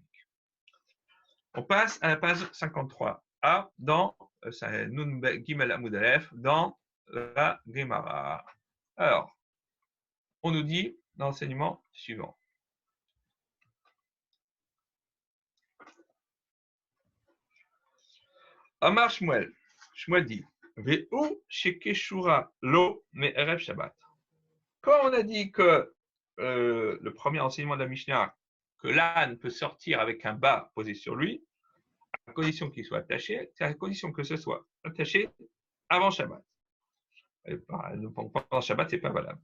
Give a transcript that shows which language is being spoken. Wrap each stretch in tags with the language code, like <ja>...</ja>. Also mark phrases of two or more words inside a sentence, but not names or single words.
<fr>On passe à la page 53a dans</fr> <he>נון גימל עמוד אלף,</he> <fr>dans la Gemara. Alors, on nous dit l'enseignement suivant.</fr> <he>אמר שמואל.</he> <fr>Shmuel dit</fr> <he>והוא שקשורה לו מערב שבת.</he> <fr>Quand on a dit que le premier enseignement de la Mishnah, que l'âne peut sortir avec un bas posé sur lui, à condition qu'il soit attaché, c'est à condition que ce soit attaché avant Shabbat. Pendant Shabbat, ce n'est pas valable.</fr>